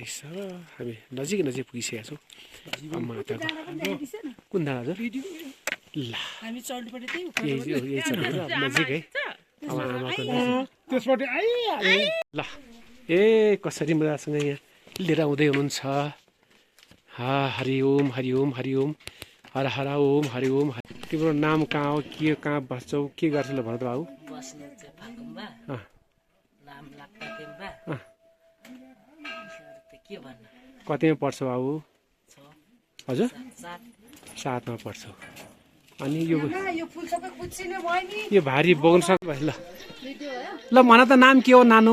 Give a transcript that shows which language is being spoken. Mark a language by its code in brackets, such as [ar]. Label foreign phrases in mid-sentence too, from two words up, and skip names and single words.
[ne] हामी नजिक पुगिसकेका छौँ माताको। कुन धान हजुर? ल यही छ नजिक है अब आमाको त्यसबाट ल ए कसरी मजासँग यहाँ लिएर आउँदै हुनुहुन्छ। [sa] हरि ओम हरि ओम हरि ओम हर हर ओम हरि ओम। [ne] तिम्रो नाम कहाँ हो, के कहाँ बस्छौ, के गर्छौ ल भन त बाबु? बस्ने चाहिँ फाकुम्बा, नाम लाग्दा तेम्बा। के भन्नु? कतिमा पढ्छौ बाबु? हजुर 7मा पढ्छौ। अनि यो भारी बोक्न सक्नु ल ल भन त नाम के हो नानु?